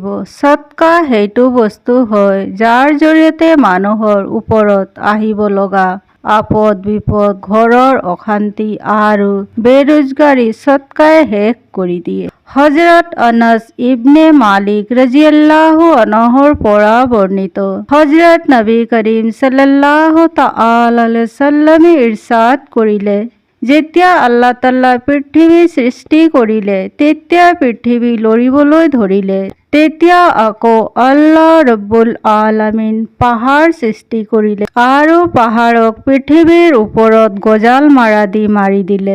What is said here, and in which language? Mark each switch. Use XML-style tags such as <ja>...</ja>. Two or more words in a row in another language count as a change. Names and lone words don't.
<as>সৎকা সেইটো বস্তু হয় যাৰ জৰিয়তে মানুহৰ ওপৰত আহিব লগা আপদ বিপদ, ঘৰৰ অশান্তি আৰু বেৰোজগাৰী সৎকাই শেষ কৰি দিয়ে। হযৰত আনাস ইবনে মালিক</as> <ar>رضي الله عنهৰ</ar> <as>পৰা বৰ্ণিত, হযৰত নবী কৰীম</as> <ar>صلى الله تعالى عليه وسلمে</ar> <as>ইৰশাদ কৰিলে, যেতিয়া</as> <ar>الله تعالى</ar> <as>পৃথিৱী সৃষ্টি কৰিলে তেতিয়া পৃথিৱী লৰিবলৈ ধৰিলে, তেতিয়া আকৌ</as> <ar>الله رب العالمين</ar> <as>পাহাৰ সৃষ্টি কৰিলে আৰু পাহাৰক পৃথিৱীৰ ওপৰত গজাল মাৰা দি মাৰি দিলে।</as>